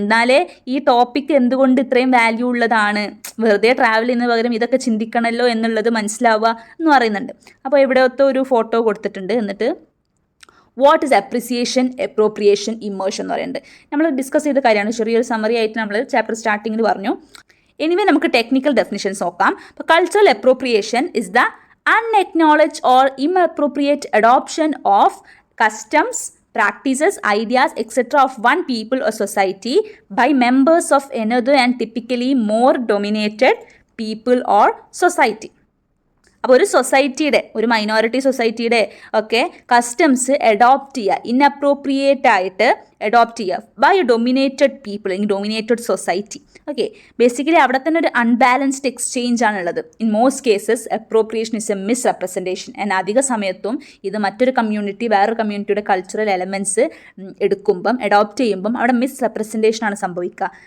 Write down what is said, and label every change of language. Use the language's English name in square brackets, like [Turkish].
[Malayalam] എന്നാലേ ഈ ടോപ്പിക്ക് എന്തുകൊണ്ട് ഇത്രയും വാല്യൂ ഉള്ളതാണ്, വെറുതെ ട്രാവൽ ചെയ്യുന്നതിന് പകരം ഇതൊക്കെ ചിന്തിക്കണമല്ലോ എന്നുള്ളത് മനസ്സിലാവുക എന്ന് പറയുന്നുണ്ട്. അപ്പോൾ എവിടെയൊക്കെ ഒരു ഫോട്ടോ കൊടുത്തിട്ടുണ്ട്. എന്നിട്ട് what is appreciation, appropriation, immersion എന്ന് പറയുന്നുണ്ട്. നമ്മൾ ഡിസ്കസ് ചെയ്ത കാര്യമാണ്. ചെറിയൊരു സമ്മറി ആയിട്ട് നമ്മൾ ചാപ്റ്റർ സ്റ്റാർട്ടിങ്ങിൽ പറഞ്ഞു. എനിവേ നമുക്ക് ടെക്നിക്കൽ ഡെഫിനിഷൻസ് നോക്കാം. [English] അപ്പോൾ cultural appropriation is the unacknowledged or inappropriate adoption of customs, practices, ideas, etc. of one people or society by members of another and typically more dominated people or society. [Malayalam] അപ്പോൾ ഒരു സൊസൈറ്റിയുടെ, ഒരു minority സൊസൈറ്റിയുടെ ഒക്കെ customs adopt ചെയ്യുക, inappropriate ആയിട്ട് adopt ചെയ്യുക [English] by a dominated people, [Malayalam] അല്ലെങ്കിൽ ഡൊമിനേറ്റഡ് സൊസൈറ്റി. ഓക്കെ, ബേസിക്കലി അവിടെ തന്നെ ഒരു അൺബാലൻസ്ഡ് എക്സ്ചേഞ്ച് ആണുള്ളത്. [English] In most cases appropriation is a misrepresentation. [Malayalam] And അധിക സമയത്തും ഇത് മറ്റൊരു കമ്മ്യൂണിറ്റി വേറൊരു കമ്മ്യൂണിറ്റിയുടെ കൾച്ചറൽ എലമെൻറ്റ്സ് എടുക്കുമ്പം അഡോപ്റ്റ് ചെയ്യുമ്പം അവിടെ മിസ് റെപ്രസെൻറ്റേഷൻ ആണ് സംഭവിക്കുക.